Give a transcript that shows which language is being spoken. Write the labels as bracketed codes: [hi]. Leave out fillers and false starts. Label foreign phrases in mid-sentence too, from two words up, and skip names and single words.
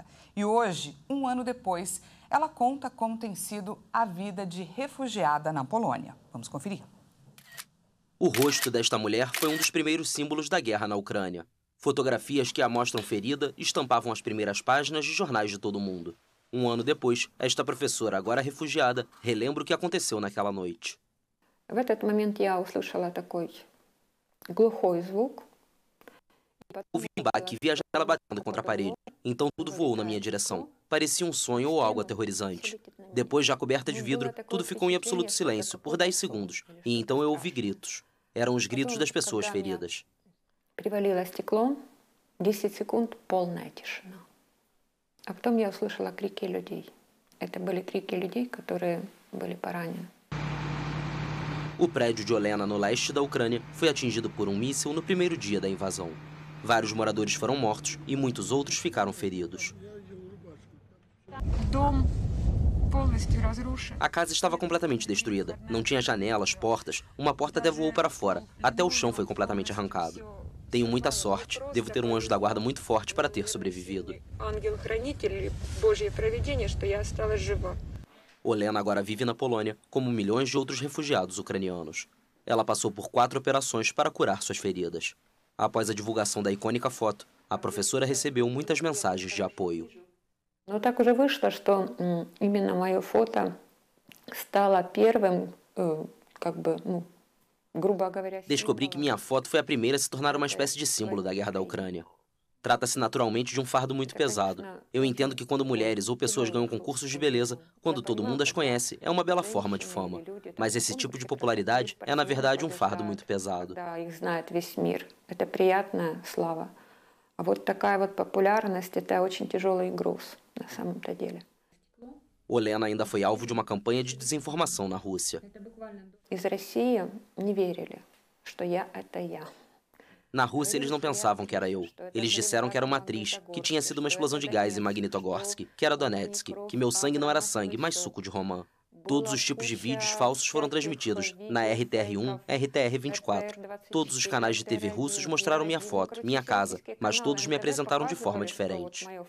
[pt] E hoje, 1 ano depois, ela conta como tem sido a vida de refugiada na Polônia. Vamos conferir. O rosto desta mulher foi um dos primeiros símbolos da guerra na Ucrânia. Fotografias que a mostram ferida estampavam as primeiras páginas de jornais de todo o mundo. 1 ano depois, esta professora, agora refugiada, relembra o que aconteceu naquela noite. [ru] В этот момент я услышала такой глухой звук. [pt] Ouvi um baque e vi a janela batendo contra a parede. Então tudo voou na minha direção. Parecia um sonho ou algo aterrorizante. Depois, já coberta de vidro, tudo ficou em absoluto silêncio por 10 segundos. E então eu ouvi gritos. Eram os gritos das pessoas feridas. [ru] Привалило стекло, 10 секунд полная тишина. А потом я услышала крики людей. Это были крики людей, которые были поранены. [pt] O prédio de Olena, no leste da Ucrânia, foi atingido por um míssil no primeiro dia da invasão. Vários moradores foram mortos e muitos outros ficaram feridos. A casa estava completamente destruída. Não tinha janelas, portas. Uma porta até voou para fora. Até o chão foi completamente arrancado. Tenho muita sorte. Devo ter um anjo da guarda muito forte para ter sobrevivido. Olena agora vive na Polônia, como milhões de outros refugiados ucranianos. Ela passou por 4 operações para curar suas feridas. Após a divulgação da icônica foto, a professora recebeu muitas mensagens de apoio. [ru] Но так уже вышло, что именно мое фото стало первым, грубо говоря... [pt] Descobri que minha foto foi a primeira a se tornar uma espécie de símbolo da guerra da Ucrânia. Trata-se naturalmente de um fardo muito pesado. Eu entendo que quando mulheres ou pessoas ganham concursos de beleza, quando todo mundo as conhece, é uma bela forma de fama. Mas esse tipo de popularidade é, na verdade, um fardo muito pesado. [ru] Это приятная слава. А вот такая вот популярность – это очень тяжелый груз, на самом-то деле. [pt] Olena ainda foi alvo de uma campanha de desinformação na Rússia. [ru] Из России не верили, что я – это я. [pt] Na Rússia, eles não pensavam que era eu. Eles disseram que era uma atriz, que tinha sido uma explosão de gás em Magnitogorsk, que era Donetsk, que meu sangue não era sangue, mas suco de romã. Todos os tipos de vídeos falsos foram transmitidos na RTR1, RTR24. Todos os canais de TV russos mostraram minha foto, minha casa, mas todos me apresentaram de forma diferente.